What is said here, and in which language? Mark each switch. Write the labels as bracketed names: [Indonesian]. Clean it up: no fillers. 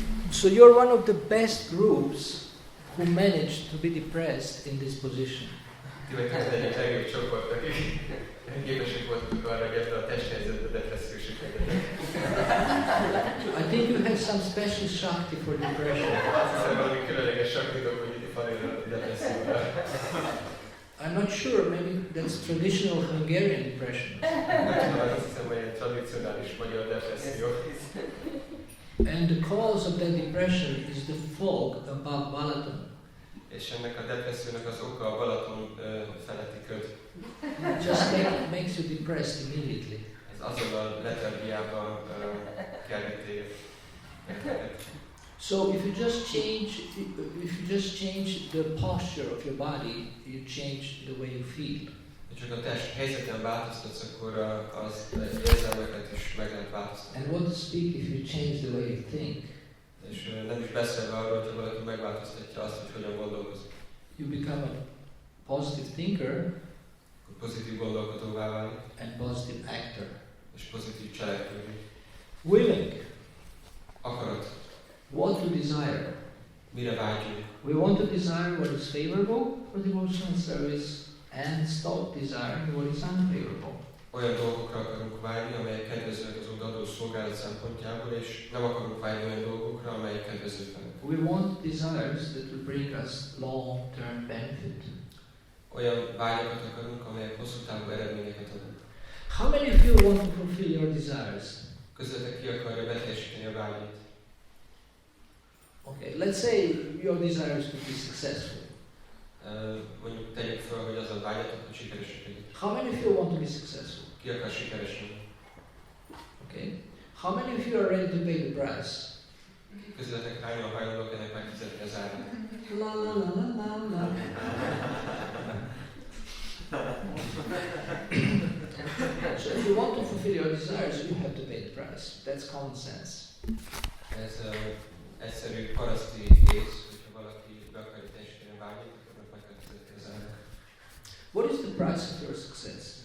[English] So you're one of the best groups who managed to be depressed in this position. [Hungarian] Ti vagytok az egyik legjobb csoport, akik képesek voltak arra, hogy ebben a testhelyzetben depressziósok legyenek. [English] I think you have some special shakti for depression. [Hungarian] Azt hiszem, valami különleges saktitok, hogy itt van a depresszióra. [English] I'm not sure, maybe that's traditional Hungarian depression. [Hungarian] Azt hiszem, hogy egy tradicionális magyar depresszió. [English] And the cause of that depression is the fog above Balaton. [Hungarian] És ennek a depressziónak az oka a Balaton feletti köd. [English] It just makes you depressed immediately. [Hungarian] Ez azon a letargiában került téged. [English] So if you just change the posture of your body, you change the way you feel. [Hungarian] Csak a test helyzeten változtatsz, akkor az érzelmeket is meg lehet változtatni. [English] And what to speak if you change the way you think? [Hungarian] És nem is beszélve arról, hogyha valaki megváltoztatja azt, hogy hogyan gondolkozik. [English] You become a positive thinker [Hungarian] Akkor pozitív gondolkodóvá válni, [English] and positive actor. [Hungarian] és pozitív cselekvő. [English] Willing. [Hungarian] Akarat. [English] What to desire. [Hungarian] Mire vágyunk? [English] We want to desire what is favorable for devotional service and stop desiring what is unfavorable. [Hungarian] Olyan dolgokra akarunk vágyni, amelyek szolgálat szempontjából, és nem akarunk vágyni olyan dolgokra, amelyek kedvezőtlenek. [English] We want desires that will bring us long-term benefit. [Hungarian] Olyan vágyakat akarunk, amelyek hosszú távú eredményeket adnak. [English] How many of you want to fulfill your desires? [Hungarian] Közületek ki akarja beteljesíteni a vágyat. [English] Okay, let's say your desire is to be successful. [Hungarian] Mondjuk tegyük fel, hogy az a vágyatok, hogy sikeresek legyek. [English] How many of you want to be successful? [Hungarian] Ki akar sikeres lenni? [English] Okay. How many of you are ready to pay the price? [Hungarian] Közületek hányan hajlandók ennek megfizetni az árát? La la la la la la. [English] So if you want to fulfill your desires, you have to pay the price. That's common sense. [Hungarian] Ez egyszerű paraszti ész, hogyha valaki be akarja teljesíteni a vágyat, akkor meg kell fizetni az árát. [English] What is the price of your success?